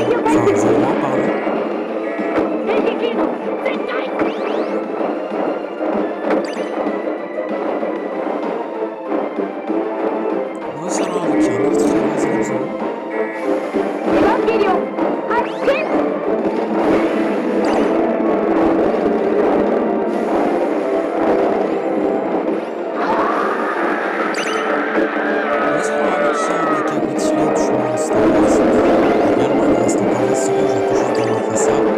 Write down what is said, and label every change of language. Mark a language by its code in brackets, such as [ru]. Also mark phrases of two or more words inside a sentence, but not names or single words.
[fr] Enfin, 0-1, pardon. [ja] 電気切るの絶対。 [fr] Nous allons avec un autre événement 0-0. [ja] エヴァンゲリオン発進。 [fr] Nous allons avec un Mecha Godzilla du Monster Wars. Également, il reste encore 20 secondes, je vais tout juste remarquer ça.